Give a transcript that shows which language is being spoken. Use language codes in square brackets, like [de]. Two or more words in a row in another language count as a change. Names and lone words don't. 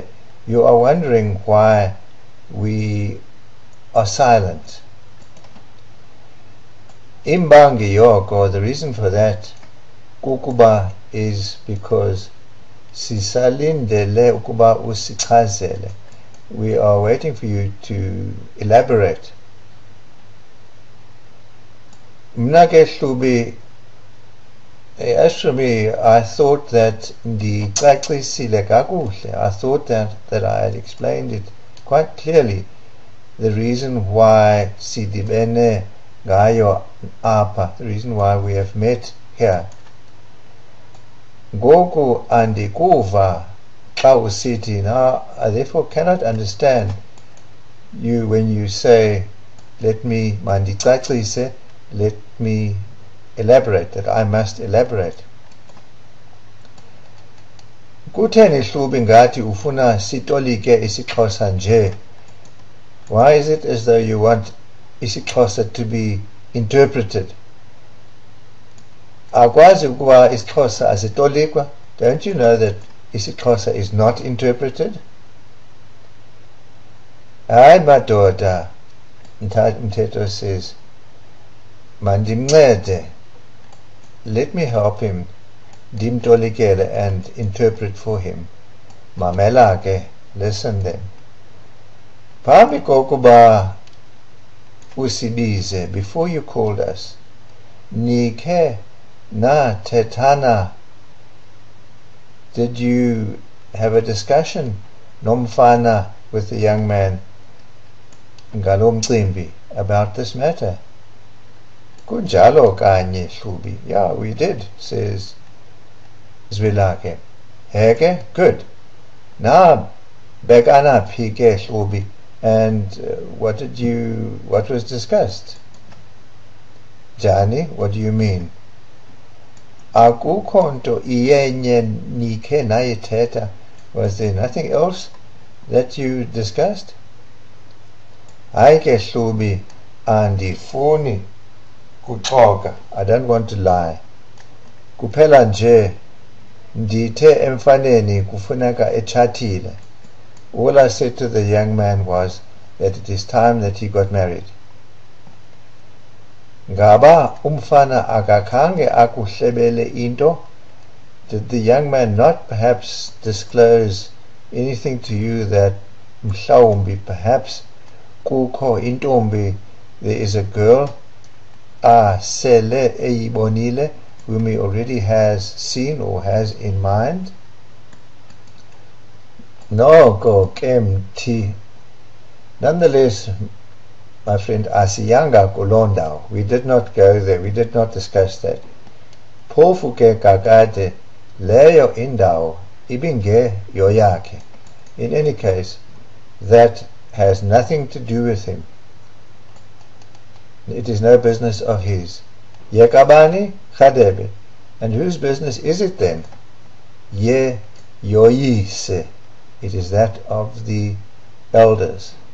[en] You are wondering why we are silent. [xh] Imbangi yoko, [en] the reason for that, kukuba, is because [xh] sisalindele ukuba usichazele. [en] We are waiting for you to elaborate. [xh] Mna ke Hlubi, [en] as for me, I thought that [xh] ndicacisile kakuhle. [en] I thought that I had explained it quite clearly, the reason why [xh] sidibene ngayo apa, [en] the reason why we have met here. [xh] Goku andikuva xa usithi. [en] Now I therefore cannot understand you when you say, let me mandicacise, let me elaborate, that I must elaborate. [xh] Kutheni Hlubi ngathi ufuna sitolike isiXhosa nje? [en] Why is it as though you want isiXhosa to be interpreted? [xh] Akwazi ukuba isiXhosa asitolikwa? [en] Don't you know that isiXhosa is not interpreted? [xh] Hayi madoda, [en] Mteto says, mandimncede, let me help him, ndimtolikele and interpret for him. [xh] Mamela ke, [en] listen then. [xh] Phambi kokuba usibize, [en] before you called us, [xh] nikhe na tetana, [en] did you have a discussion nomfana, with the young man [xh] ngalo mcimbi, [en] about this matter? [xh] Kunjalo kanye Hlubi. [en] Yeah, we did, says Zwelakhe. [xh] Heke, [en] good. Now [xh] bekana phike Hlubi, [en] and what was discussed? Jani, what do you mean? [xh] Akukho nto iyenye nikhe nayithetha. [en] Was there nothing else that you discussed? [xh] Hayi ke Hlubi, andifuni kuxoka. [en] I don't want to lie. [xh] Kuphela nje ndithe emfaneni kufuneka etshatile. [en] All I said to the young man was that it is time that he got married. [xh] Ngaba umfana akakhange akuhlebele into? [en] Did the young man not perhaps disclose anything to you that mhlawumbi, perhaps [xh] kukho intombi, [en] there is a girl [xh] sele eyibonile [en] whom he already has seen or has in mind. [xh] Noko kemti. [en] Nonetheless, my friend, [xh] asiyanga kulondao. [en] We did not go there. We did not discuss that. [xh] Phofu ke kakade leyo indao ibinge yoyake. [en] In any case, that has nothing to do with him. It is no business of his. [xh] Yekabani khadebe. [en] And whose business is it then? [xh] Ye yoyise. [en] It is that of the elders.